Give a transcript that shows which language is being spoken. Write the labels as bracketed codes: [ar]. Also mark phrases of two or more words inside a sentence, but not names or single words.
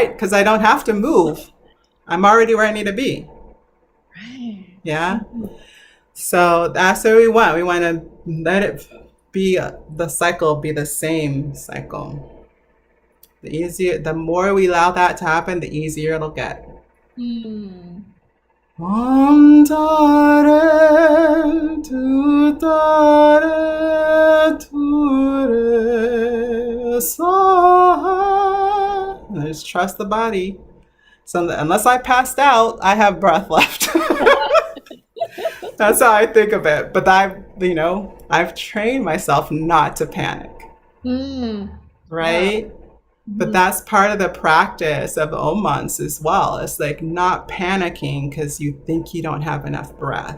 [en] Because I don't have to move. I'm already where I need to be. right. Yeah. Mhm. So that's what we want. We want to let it be the cycle be the same cycle. The easier, the more we allow that to happen, the easier it'll get. Mm, [sa] ॐ तारे तु तारे तु रे स. [en] And just trust the body. So unless I passed out, I have breath left. That's how I think of it. But I've trained myself not to panic, mm. Wow. right? But Mhm. that's part of the practice of omans as well. It's like not panicking because you think you don't have enough breath,